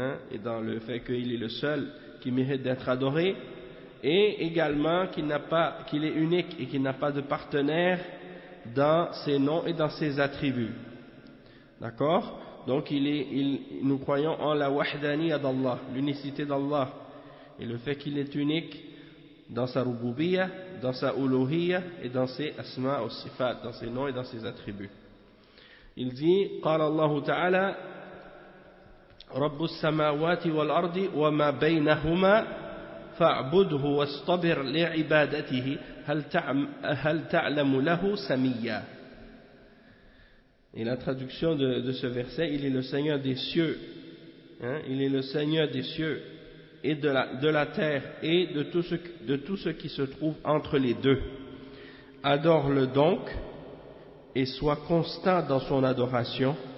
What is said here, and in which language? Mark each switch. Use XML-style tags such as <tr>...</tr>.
<fr>Et dans le fait qu'il est le seul qui mérite d'être adoré, et également qu'il est unique et qu'il n'a pas de partenaire dans ses noms et dans ses attributs. D'accord? Donc nous croyons en la wahdaniya d'Allah, l'unicité d'Allah, et le fait qu'il est unique dans sa rububiya, dans sa uluhiya et dans ses asma ou sifat, dans ses noms et dans ses attributs. Il dit,</fr> <ar>قال الله تعالى رب السماوات والأرض وما بينهما فاعبده واستبر لعبادته هل تعلم له سميا.</ar> <fr>Et la traduction de ce verset, il est le Seigneur des cieux, il est le Seigneur des cieux et de la terre et de tout ce qui se trouve entre les deux. Adore-le donc et sois constant dans son adoration.</fr>